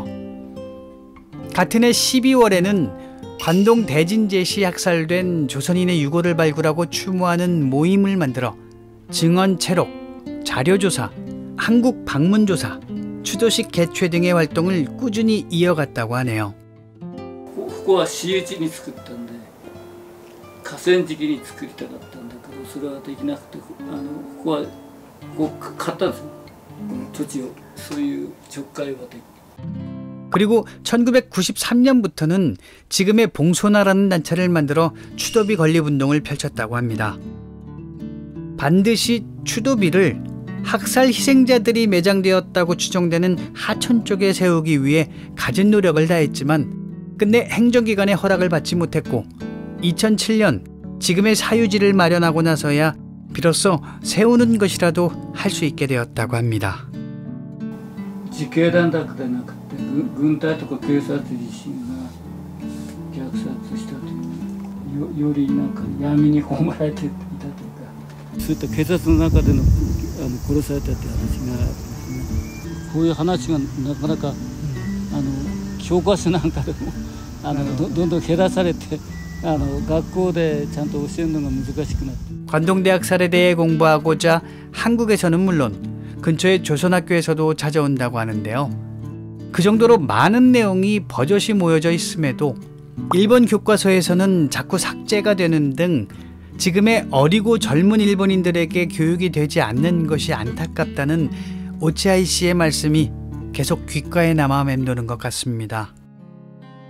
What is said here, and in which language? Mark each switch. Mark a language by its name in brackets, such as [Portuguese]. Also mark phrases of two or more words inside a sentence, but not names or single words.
[Korean] 같은 해 12월에는 관동 대진제시 학살된 조선인의 유골을 발굴하고 추모하는 모임을 만들어 증언 채록, 자료조사, 한국 방문조사, 추도식 개최 등의 활동을 꾸준히 이어갔다고 하네요. [Japanese] ここは私有地に作ったんで河川敷に作りたかったんだけどそれはできなくてここはこう買ったんですよ土地をそういうちょっかいはでき [Korean] 그리고 1993년부터는 지금의 봉소나라는 단체를 만들어 추도비 건립운동을 펼쳤다고 합니다. 반드시 추도비를 학살 희생자들이 매장되었다고 추정되는 하천 쪽에 세우기 위해 갖은 노력을 다했지만 끝내 행정기관의 허락을 받지 못했고 2007년 지금의 사유지를 마련하고 나서야 비로소 세우는 것이라도 할 수 있게 되었다고 합니다. [Japanese] 自警団だけでなくて軍隊とか警察自身が虐殺したというよりなんか闇に葬られていたというかそういった警察の中での殺されたという話がですねこういう話がなかなか教科書なんかでもどんどん減らされて学校でちゃんと教えるのが難しくなって [Korean] 관동대학살에 대해 공부하고자 한국에서는 물론 근처의 조선학교에서도 찾아온다고 하는데요. 그 정도로 많은 내용이 버젓이 모여져 있음에도 일본 교과서에서는 자꾸 삭제가 되는 등 지금의 어리고 젊은 일본인들에게 교육이 되지 않는 것이 안타깝다는 오치아이 씨의 말씀이 계속 귓가에 남아 맴도는 것 같습니다.